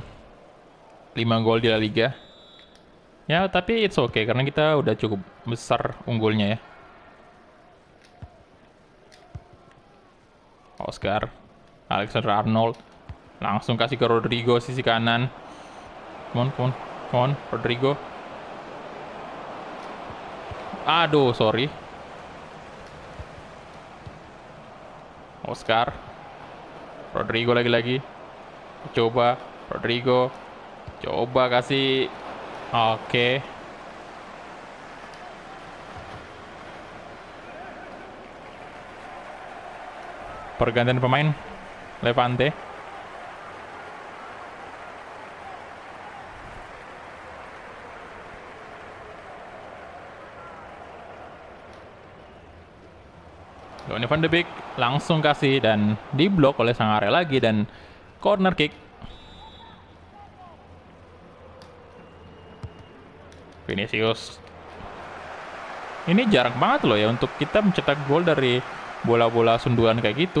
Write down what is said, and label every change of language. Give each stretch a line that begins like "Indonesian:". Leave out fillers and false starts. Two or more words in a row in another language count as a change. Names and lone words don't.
Indonesian: 5 gol di La Liga. Ya, tapi
English: it's okay
Indonesian: karena kita udah cukup besar unggulnya ya. Oscar, Alexander Arnold langsung kasih ke Rodrigo sisi kanan.
English: Come on, Rodrigo.
Indonesian: Aduh, sorry. Oscar, Rodrigo lagi. Coba, Rodrigo. Coba kasih. Oke. Pergantian pemain Levante. Donny van de Beek langsung kasih dan diblok oleh Sangare lagi dan
English: corner kick.
Indonesian: Vinicius. Ini jarang banget loh ya untuk kita mencetak gol dari bola-bola sundulan kayak gitu.